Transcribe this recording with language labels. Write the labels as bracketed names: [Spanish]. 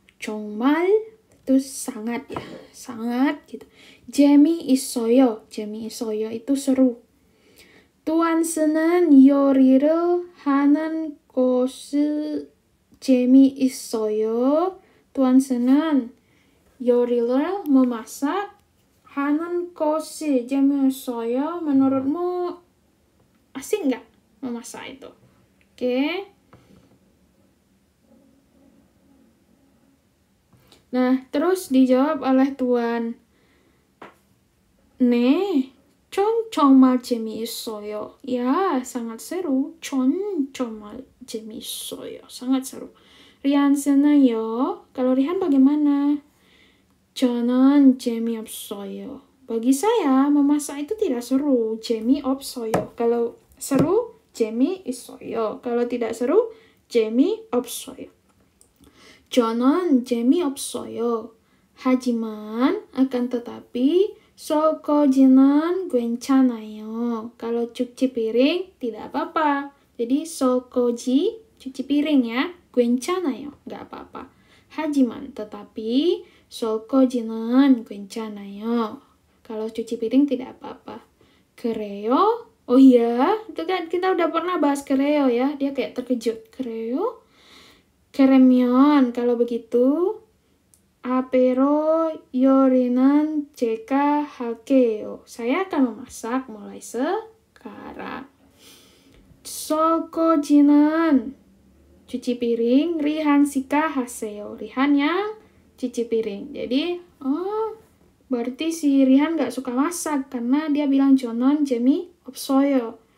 [Korean] 정말 [Indonesian] itu sangat ya, sangat gitu. [Korean] 재미있어요. 재미있어요 [Indonesian] itu seru. [Korean] tuan senang 요리를 하는 것이 재미있어요. tuan senang 요리를 [Indonesian] memasak [Korean] 하는 것이 재미있어요. [Indonesian] menurutmu asik nggak memasak itu? Oke. Nah, terus dijawab oleh Tuan. [Korean] 네, 전 정말 재미있어요. [Indonesian] Ya, sangat seru. [Korean] 전 정말 재미있어요. [Indonesian] Sangat seru. Rihan senang요. Kalau Rihan bagaimana? [Korean] 저는 재미없어요. [Indonesian] Bagi saya, memasak itu tidak seru. [Korean] 재미없어요. [Indonesian] Kalau seru, [Korean] 재미있어요. [Indonesian] Kalau tidak seru, [Korean] 재미없어요. 저는 재미없어요. 하지만, [Indonesian] akan tetapi, [Korean] 설거지는 괜찮아요. [Indonesian] Kalau cuci piring, tidak apa-apa. Jadi, [Korean] 설거지, [Indonesian] cuci piring ya, [Korean] 괜찮아요. [Indonesian] Nggak apa-apa. [Korean] 하지만, [Indonesian] tetapi, [Korean] 설거지는 괜찮아요. [Indonesian] Kalau cuci piring, tidak apa-apa. [Korean] 그래요? [Indonesian] Oh iya, itu kan kita udah pernah bahas [Korean] 그래요 [Indonesian] ya. Dia kayak terkejut. [Korean] 그래요? 그러면 [Indonesian] kalau begitu [Korean] apero 요리는 제가 할게요. [Indonesian] Saya akan memasak mulai sekarang. [Korean] 설거지는 [Indonesian] cuci piring, [Korean] Rihan 씨가 하세요. [Indonesian] Rihan yang cuci piring. Jadi, berarti si Rihan nggak suka masak karena dia bilang [Korean] 저는 재미없어요.